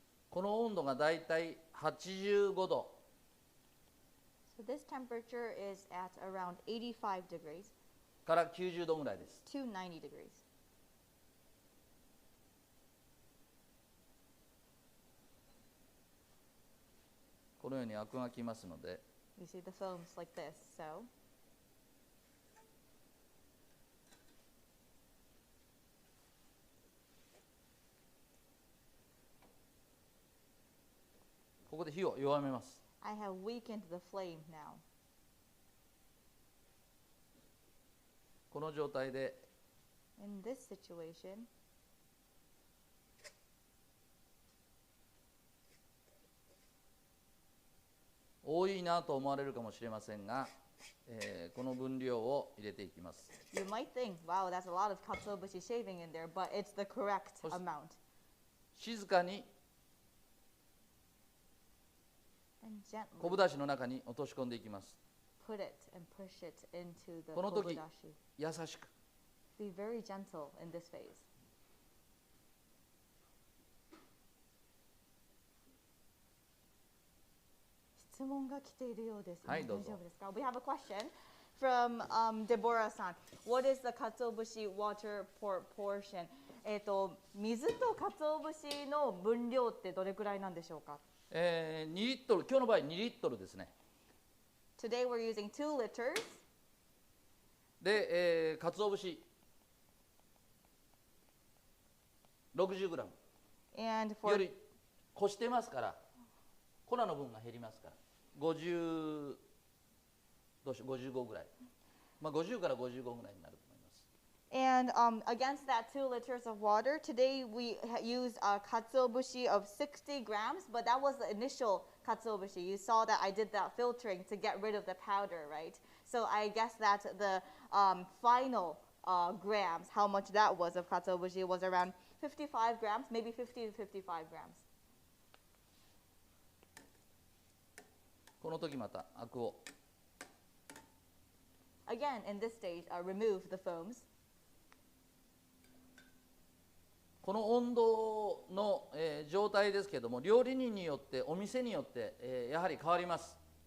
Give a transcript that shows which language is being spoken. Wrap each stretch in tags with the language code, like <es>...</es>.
<ja>この温度がだいたい85度</ja> <en>So this temperature is at around 85 degrees</en> <ja>から90度ぐらいです。</ja> <en>to 90 degrees.</en> <ja>このようにアクがきますので、</ja> <en>You see the foams like this. So</en> <ja>ここで火を弱めます。</ja> <en>I have weakened the flame now.</en> <ja>この状態で</ja> <en>In this situation,</en> <ja>多いなと思われるかもしれませんが、この分量を入れていきます。</ja> <en>you might think, wow, that's a lot of katsuobushi shaving in there, but it's the correct amount.</en> <ja>静かに</ja> <en>And</en> <ja>昆布だしの中に落とし込んでいきます。</ja> <en>put it and push it into the</en> <ja>この時</ja> <en>kobudashi.</en> <ja>優しく</ja> <en>Be very gentle in this phase.</en> <ja>質問が来ているようです。はい、どうぞ。大丈夫ですか?</ja> <en>We have a question from Deborah-san. What is the katsuobushi water portion?</en> <ja>水とkatsuobushiの分量ってどれくらいなんでしょうか? 2リットル、今日の場合2リットルですね。</ja> <en>Today we're using 2 liters.</en> <ja>で、鰹節 60g</ja> <en>And</en> <ja>よ</ja> <en>for</en> <ja>りこしてますから粉の分が減りますから50どうしよう55ぐらい、まあ、50から55ぐらいになると思います。</ja> <en>And against that 2 liters of water, today we used a katsuobushi of 60 grams, but that was the initial katsuobushi. You saw that I did that filtering to get rid of the powder, right? So I guess that the final grams, how much that was of katsuobushi was around 55 grams, maybe 50 to 55 grams.</en> <ja>この時またアクを</ja> <en>Again, in this stage, remove the foams.</en> <ja>この温度の、状態ですけども料理人によってお店によって、やはり変わります。</ja>